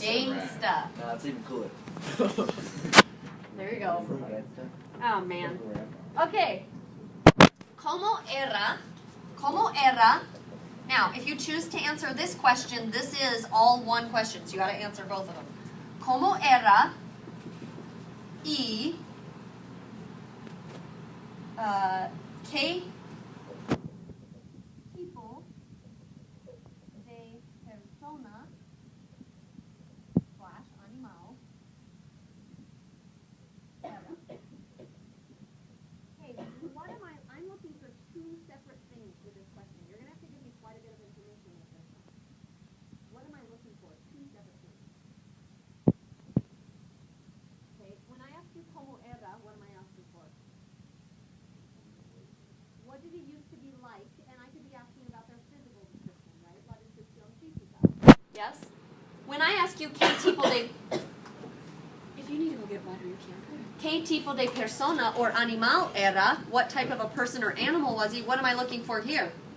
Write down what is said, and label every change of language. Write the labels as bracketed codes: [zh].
[en] Gangsta. Nah, it's even cooler. There you go. Gangsta. Oh man. Okay. [es] Como era? [en] Now, if you choose to answer this question, this is all one question, so you got to answer both of them. [es] Como era y qué tipo de persona / animal era? [en] Okay, what am I'm looking for two separate things with this question. You're going to have to give me quite a bit of information with this one. What am I looking for? Two separate things. Okay, when I ask you [es] como era, [en] what am I asking for? What did he used to be like? And I could be asking about their physical description, right? [es] La descripción física. [en] Yes? When I ask you [es] qué tipo de... [en] If you need to go get water, you can. [es] ¿Qué tipo de persona [en] or [es] animal era? [en] What type of a person or animal was he? What am I looking for here?